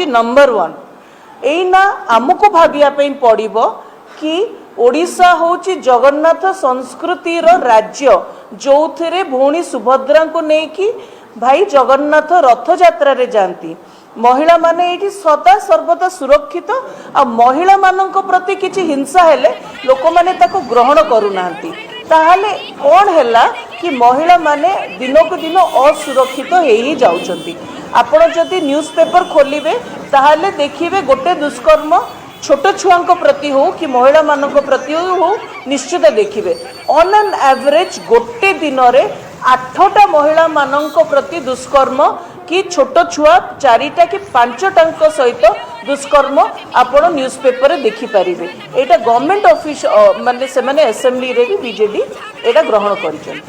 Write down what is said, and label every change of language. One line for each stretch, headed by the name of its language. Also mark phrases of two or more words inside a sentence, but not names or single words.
Odia: ନମ୍ବର 1 ଏନା ଆମକୁ ଭାବିବା ପାଇଁ ପଡ଼ିବ କି ଓଡ଼ିଶା ହେଉଛି ଜଗନ୍ନାଥ ସଂସ୍କୃତି ର ରାଜ୍ୟ ଯେଉଁଠିରେ ଭଉଣୀ ସୁଭଦ୍ରା କୁ ନେଇ ଭାଇ ଜଗନ୍ନାଥ ରଥ ଯାତ୍ରା ରେ ଯାଆନ୍ତି ମହିଳା ମାନେ ଏଠି ସଦା ସର୍ବଦା ସୁରକ୍ଷିତ ଆ ମହିଳା ମାନଙ୍କ ପ୍ରତି କିଛି ହିଂସା ହେଲେ ଲୋକ ମାନେ ତାକୁ ଗ୍ରହଣ କରୁ ନାହାନ୍ତି ତାହାଲେ କଣ ହେଲା କି ମହିଳା ମାନେ ଦିନ କୁ ଦିନ ଅସୁରକ୍ଷିତ ହେଇ ଯାଉଛନ୍ତି। ଆପଣ ଯଦି ନ୍ୟୁଜପେପର ଖୋଲିବେ ତାହାଲେ ଦେଖିବେ ଗୋଟେ ଦୁଷ୍କର୍ମ ଛୋଟ ଛୁଆ ପ୍ରତି ହେଉ କି ମହିଳା ମାନଙ୍କ ପ୍ରତି ହେଉ ନିଶ୍ଚିତ ଦେଖିବେ
English: on an average
Odia: ଗୋଟେ ଦିନ ରେ 8ଟା ମହିଳା ମାନଙ୍କ ପ୍ରତି ଦୁଷ୍କର୍ମ କି ଛୋଟ ଛୁଆ 4ଟା କି 5ଟା ସହିତ ଦୁଷ୍କର୍ମ ଆପଣ ନ୍ୟୁଜପେପର ଦେଖି ପାରିବେ। ଏଟା
English: government office
Odia: ମାନେ ସେ ମାନେ ଆସେମ୍ବଲି ରେ ଭି ବିଜେଡି ଏଟା ଗ୍ରହଣ କରିଛନ୍ତି।